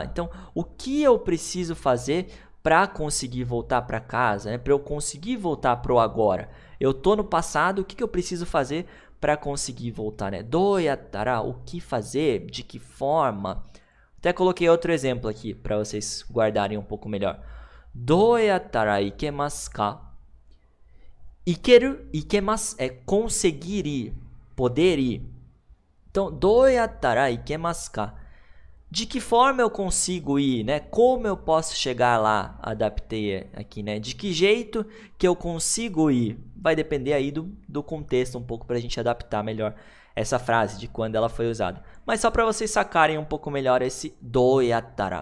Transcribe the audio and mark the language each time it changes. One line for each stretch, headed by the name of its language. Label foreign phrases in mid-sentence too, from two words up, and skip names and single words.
Portuguese: Então, o que eu preciso fazer para conseguir voltar para casa, né? Para eu conseguir voltar para o agora? Eu tô no passado, o que eu preciso fazer para conseguir voltar, né? Doyattara, o que fazer, de que forma? Até coloquei outro exemplo aqui para vocês guardarem um pouco melhor.
Japanese: どうやったら行けますか？行ける、行けます
Portuguese: é conseguir ir, poder ir. Então,
Japanese: どうやったら行けますか?
Portuguese: De que forma eu consigo ir, né? Como eu posso chegar lá? Adaptei aqui, né? De que jeito que eu consigo ir? Vai depender aí do contexto um pouco para a gente adaptar melhor essa frase, de quando ela foi usada. Mas só para vocês sacarem um pouco melhor esse doyattara.